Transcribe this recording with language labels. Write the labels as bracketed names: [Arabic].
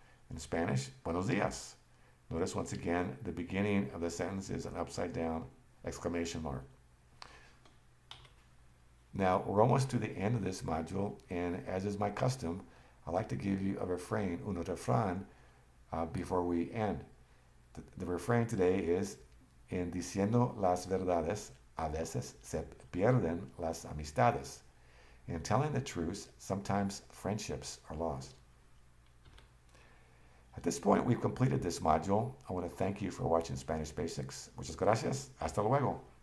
[English] In Spanish, [Spanish] buenos días. [English] Notice once again, the beginning of the sentence is an upside down exclamation mark. Now, we're almost to the end of this module, and as is my custom, I like to give you a refrain, [Spanish] un refrán, [English] before we end. The refrain today is, [Spanish] en diciendo las verdades, a veces se pierden las amistades. [English] In telling the truth, sometimes friendships are lost. At this point, we've completed this module. I want to thank you for watching Spanish Basics. [Spanish] Muchas gracias. Hasta luego.